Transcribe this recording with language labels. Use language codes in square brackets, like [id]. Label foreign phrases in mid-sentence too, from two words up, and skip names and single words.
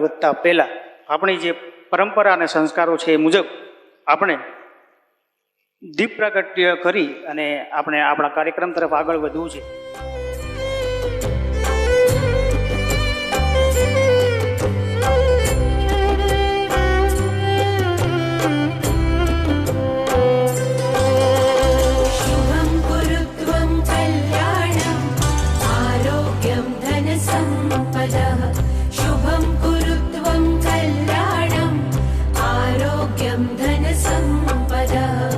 [gu] વધતા પહેલાં આપણી જે પરંપરા અને સંસ્કારો છે એ મુજબ આપણે દીપ પ્રાગટ્ય કરી અને આપણે આપણા કાર્યક્રમ તરફ આગળ વધવું છે. [sa] शुभं कुरुत्वं कल्याणं आरोग्यं धनसम्पदः शुभं कुरुत्वं कल्याणं आरोग्यं धनसम्पदः